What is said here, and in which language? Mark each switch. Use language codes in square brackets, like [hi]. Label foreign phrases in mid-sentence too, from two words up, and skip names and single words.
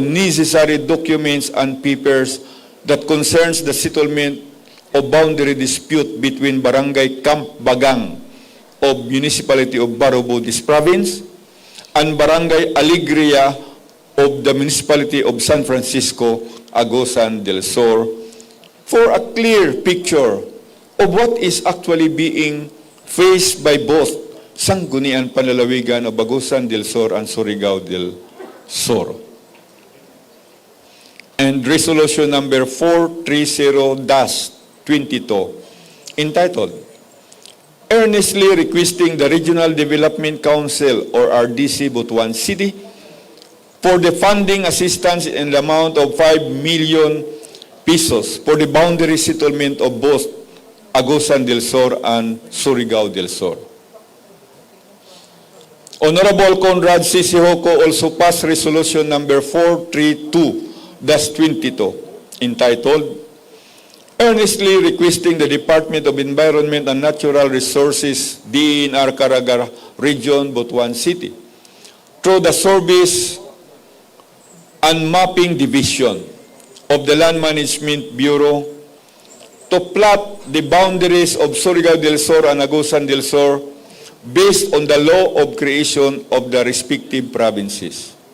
[en] necessary documents and papers that concerns the settlement of boundary dispute between Barangay Camp Bagang of Municipality of Barobo, this province, and Barangay Alegria of the Municipality of San Francisco, Agusan del Sur, for a clear picture of what is actually being faced by both Sangguniang Panlalawigan of Agusan del Sur and Surigao del Sur. And resolution number 430-22, entitled Earnestly Requesting the Regional Development Council or RDC Butuan City for the funding assistance in the amount of 5 million pesos for the boundary settlement of both Agusan del Sur and Surigao del Sur. Honorable Conrad C. Sihoko also passed resolution number 432-22, entitled Earnestly Requesting the Department of Environment and Natural Resources, DENR Caraga Region, Butuan City, through the Service and Mapping Division of the Land Management Bureau to plot the boundaries of Surigao del Sur and Agusan del Sur based on the law of creation of the respective provinces.